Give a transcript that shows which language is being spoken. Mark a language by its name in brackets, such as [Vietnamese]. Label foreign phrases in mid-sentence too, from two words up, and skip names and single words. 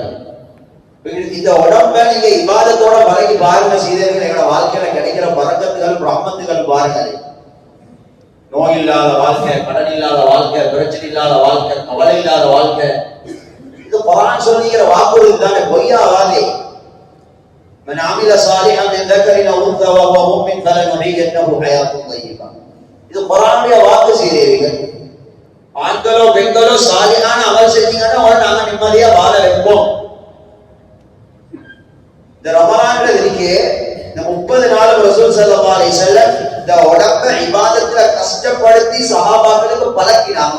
[Tamil] இந்த உடம்ப நீங்க இபாதத்தோட பழகி பாருங்க சீதர்கள், எங்களோட வாழ்க்கையில கிடைக்கிற பரக்கத்துகள் ரஹ்மத்துகள் பாருங்க. நோய் இல்லாத வாழ்க்கை, கடன் இல்லாத வாழ்க்கை, பிரச்சனை இல்லாத வாழ்க்கை, கவலை இல்லாத வாழ்க்கை. இது குர்ஆன் சொல்லிக்கிற வாக்குறுதி தானே, பொய்யாவாதே. [Arabic] من عمل صالحا من ذكر او انثى وهو مؤمن فلنحيينه حياه طيبه. [Tamil] இது குர்ஆனுடைய வாக்கு சீரேவிகள். ஆண்களோ பெண்களோ சாலிஹான அமல் செஞ்சீங்கன்னா நாங்க நிம்மதியா வாழ வைப்போம். இந்த ரமலான்ல இருக்கே இந்த 30 நாள் ரசூல் [Arabic] صلى الله عليه وسلم [Tamil] இந்த உடம்ப இபாதத்துல கஷ்டப்படுத்தி சஹாபாக்களுக்கு பழக்கினாங்க.